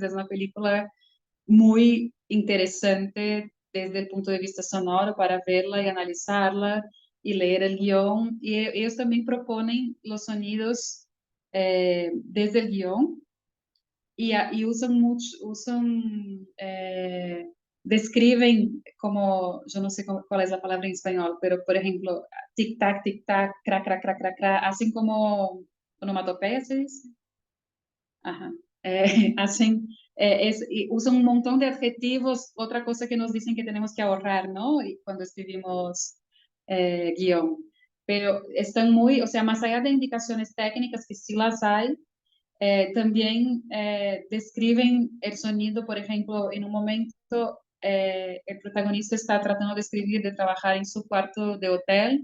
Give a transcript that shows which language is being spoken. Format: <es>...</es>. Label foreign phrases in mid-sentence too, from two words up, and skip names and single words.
<es>Es una película muy interesante desde el punto de vista sonoro para verla y analizarla y leer el guión. Y ellos también proponen los sonidos desde el guión y usan mucho, describen como, yo no sé cuál es la palabra en español, pero por ejemplo, tic tac, crac, crac, crac, crac, crac, hacen como onomatopeya, ¿se dice? Ajá. Hacen, y usan un montón de adjetivos, otra cosa que nos dicen que tenemos que ahorrar, ¿no? Y cuando escribimos guión. Pero están muy, o sea, más allá de indicaciones técnicas, que sí las hay, también describen el sonido, por ejemplo, en un momento el protagonista está tratando de escribir, de trabajar en su cuarto de hotel.</es>